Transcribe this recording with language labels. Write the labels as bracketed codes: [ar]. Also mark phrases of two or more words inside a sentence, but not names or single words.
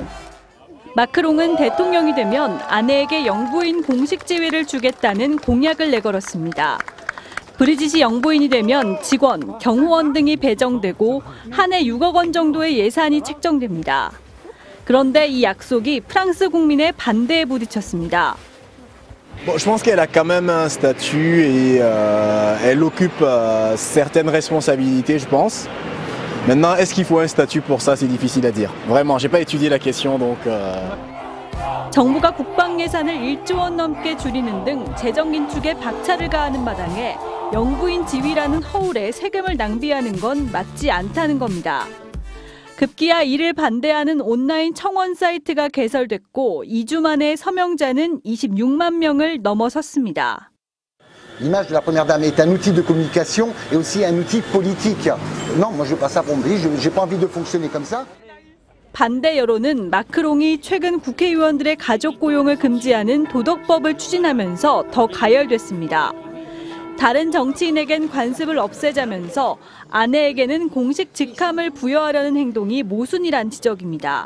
[ko] 마크롱은 대통령이 되면 아내에게 영부인 공식 지위를 주겠다는 공약을 내걸었습니다. 브리짓이 영부인이 되면 직원, 경호원 등이 배정되고 한 해 6억 원 정도의 예산이 책정됩니다. 그런데 이 약속이 프랑스 국민의 반대에 부딪혔습니다. [fr] Bon, je pense qu'elle a quand même un statut et elle occupe certaines responsabilités, je pense. Maintenant, est-ce qu'il faut un statut pour ça? C'est difficile à dire. Vraiment, j'ai pas étudié la question, donc. [ko] 정부가 국방 예산을 1조 원 넘게 줄이는 등 재정 긴축에 박차를 가하는 마당에 영부인 지위라는 허울에 세금을 낭비하는 건 맞지 않다는 겁니다. 급기야 이를 반대하는 온라인 청원 사이트가 개설됐고 2주 만에 서명자는 26만 명을 넘어섰습니다. [fr] L'image de la première dame est un outil de communication et aussi un outil politique. Non, moi je veux pas ça pour mon pays, j'ai pas envie de fonctionner comme ça. [ko] 반대 여론은 마크롱이 최근 국회의원들의 가족 고용을 금지하는 도덕법을 추진하면서 더 가열됐습니다. 다른 정치인에겐 관습을 없애자면서 아내에게는 공식 직함을 부여하려는 행동이 모순이란 지적입니다.